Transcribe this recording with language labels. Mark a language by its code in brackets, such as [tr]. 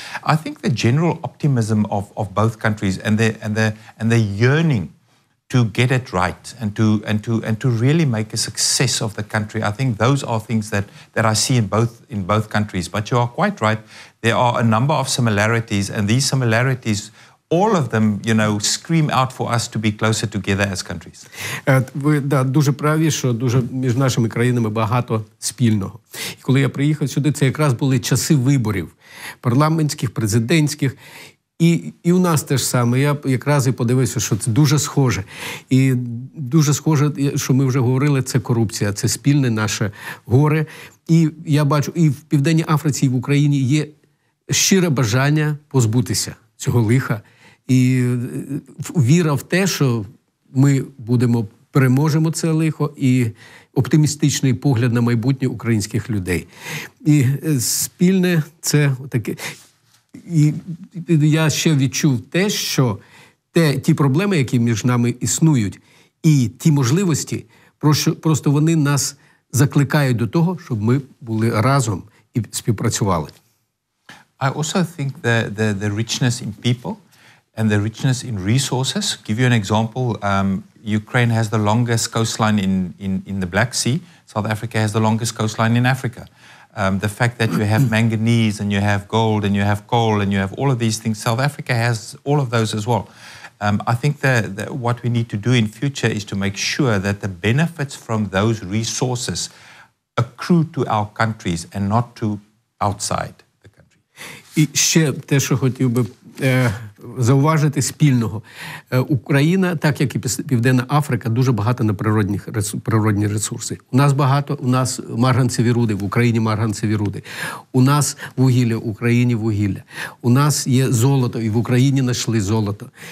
[en] I think the general optimism of both countries and the yearning to get it right and to really make a success of the country. I think those are things that I see in both countries. But you are quite right. There are a number of similarities, and these similarities, all of them, scream out for us to be closer together as countries. [uk] Ви дуже праві, що дуже між нашими країнами багато спільного. І коли я приїхав сюди, це якраз були часи виборів парламентських, президентських. І у нас теж саме. Я якраз і подивився, що це дуже схоже. І дуже схоже, що ми вже говорили, це корупція, це спільне наше горе. І я бачу, і в Південній Африці, і в Україні є щире бажання позбутися цього лиха. І віра в те, що ми переможемо це лихо, і оптимістичний погляд на майбутнє українських людей. І спільне це таке. І я ще відчув те, що ті проблеми, які між нами існують, і ті можливості, просто вони нас закликають до того, щоб ми були разом і співпрацювали. [en] I also think the richness in people and the richness in resources. Give you an example. Ukraine has the longest coastline in the Black Sea. South Africa has the longest coastline in Africa. The fact that you have manganese and you have gold and you have coal and you have all of these things, South Africa has all of those as well. I think that what we need to do in future is to make sure that the benefits from those resources accrue to our countries and not to outside. [uk] І ще те, що хотів би зауважити спільного. Україна, так як і Південна Африка, дуже багата на природні ресурси. У нас багато, у нас марганцеві руди, в Україні марганцеві руди. У нас вугілля, в Україні вугілля. У нас є золото, і в Україні знайшли золото.